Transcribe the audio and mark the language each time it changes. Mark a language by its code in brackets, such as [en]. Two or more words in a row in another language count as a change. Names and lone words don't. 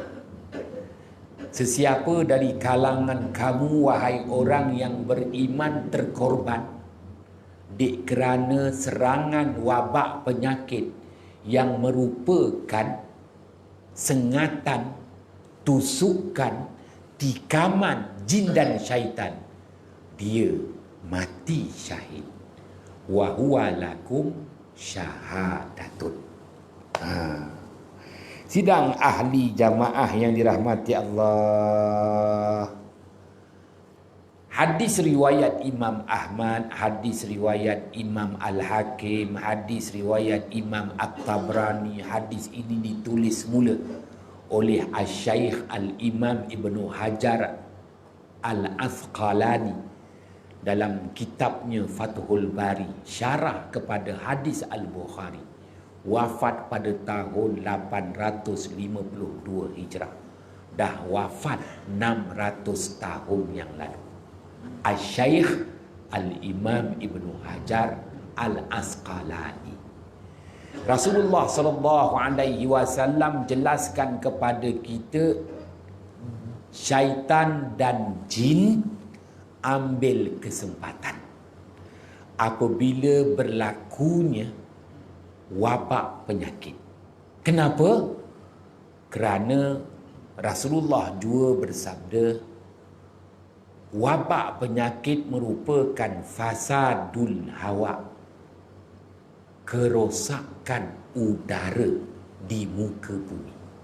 [ms] Sesiapa dari kalangan kamu, wahai orang yang beriman, terkorban dik kerana serangan wabak penyakit yang merupakan sengatan, tusukan, tikaman jin dan syaitan, dia mati syahid. [ar] وهو لكم شهادة. [ms] Sidang ahli jamaah yang dirahmati Allah. Hadis riwayat Imam Ahmad, hadis riwayat Imam Al-Hakim, hadis riwayat Imam At-Tabrani. Hadis ini ditulis mula oleh Asy-Syaikh Al-Imam Ibnu Hajar Al-Asqalani dalam kitabnya Fathul Bari, syarah kepada hadis Al-Bukhari. Wafat pada tahun 852 Hijrah. Dah wafat 600 tahun yang lalu. Asy-Syaikh Al-Imam Ibnu Hajar Al-Asqalani. Rasulullah [ar] صلى الله عليه وسلم [ms] jelaskan kepada kita, syaitan dan jin ambil kesempatan, apabila berlakunya wabak penyakit. Kenapa? Kerana Rasulullah juga bersabda, wabak penyakit merupakan [ar] فساد الهواء, [ms] kerosakan udara di muka bumi.